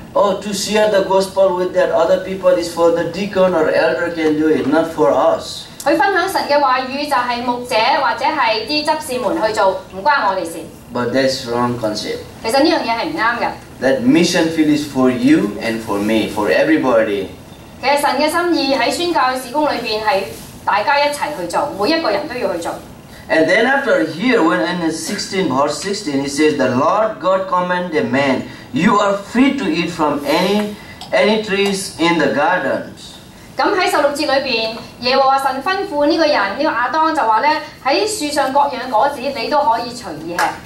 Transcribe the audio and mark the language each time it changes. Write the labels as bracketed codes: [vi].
[en] To share the gospel with that other people is for the deacon or elder can do it, not for us. [yue] 去分享神嘅話語就係牧者或者係啲執事們去做，唔關我哋事。 [en] But that's wrong concept. [yue] 其實呢樣嘢係唔啱嘅。 [en] That mission field is for you and for me, for everybody. [yue] 其實神嘅心意喺宣教事工裏邊係大家一齊去做，每一個人都要去做。 [en] And then after here, when in verse 16, it says, "The Lord God commanded man, you are free to eat from any trees in the gardens." [yue] 咁喺16節裏邊，耶和華神吩咐呢個人呢個亞當就話咧，喺樹上各樣果子你都可以隨意吃。